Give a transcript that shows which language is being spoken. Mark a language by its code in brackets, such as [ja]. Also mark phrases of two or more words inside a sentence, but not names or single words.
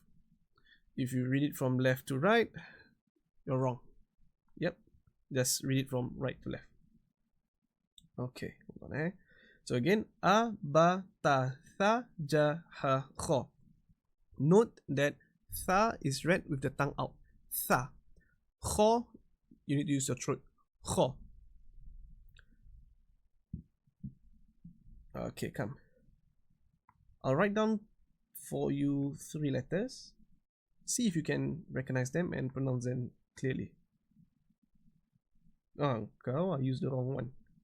[en] If you read it from left to right, you're wrong. Yep, just read it from right to left. Okay, hold on. So again, A, Ba, Ta, Tha, Ja, Ha, Kho. Note that Tha is read with the tongue out. Tha. Kho, you need to use your throat. Kho. Okay, come. I'll write down for you 3 letters. See if you can recognize them and pronounce them clearly. Oh, I used the wrong one.